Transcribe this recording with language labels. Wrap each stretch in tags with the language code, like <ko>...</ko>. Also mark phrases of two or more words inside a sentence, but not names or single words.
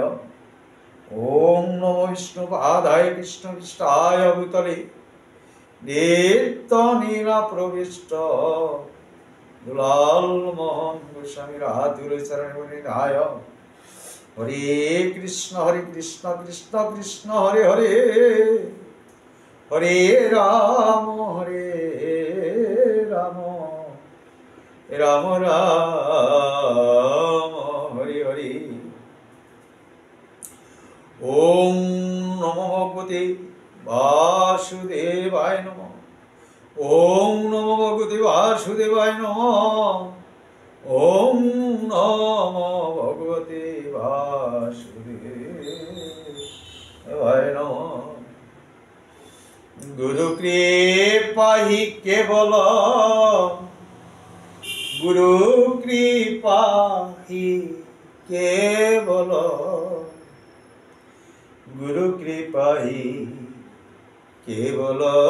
<sa>ওম নমো বিষ্ণুপাদায় কৃষ্ণপৃষ্ঠায় ভূতলে নিত্য নীলা প্রবিষ্ট দুলাল মোহন গোস্বামী রাতুর চরণে প্রণিধায়। হরে কৃষ্ণ কৃষ্ণ কৃষ্ণ হরে হরে হরে রাম রাম রাম হরে হরে। ওম নমো ভগবতে বাসুদেবায় নমঃ। ওম নমো ভগবতে বাসুদেবায় নমঃ। ওম নমো ভগবতে বাসুদেবায় নমঃ। গুরু কৃপা হি কেবল গুরু কৃপা হি কেবল গুরু কৃপা হি কেবল।</sa>